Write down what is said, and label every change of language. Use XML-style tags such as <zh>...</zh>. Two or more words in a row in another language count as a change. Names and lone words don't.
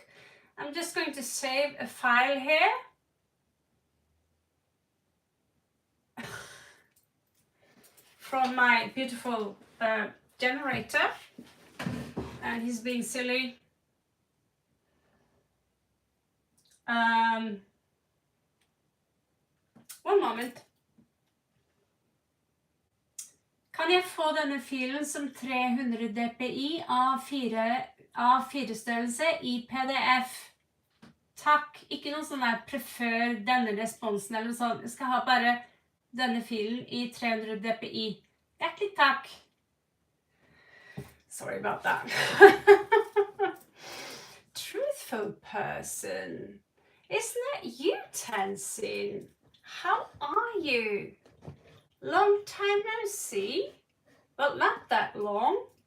<en>I'm just going to save a file here. From my beautiful generator. And he's being silly. One moment.</en> <no>Kan jeg få denne filen som 300 dpi A4-størrelse i PDF? Takk. Ikke noe sånn der prefer denne responsen eller noe sånt. Jeg skal ha bare denne filen i 300 dpi. Hjertelig takk.</no> <en>Sorry about that. Truthful person. Isn't that you, Tenzin? How are you? Long time no see. Well, not that long.</en>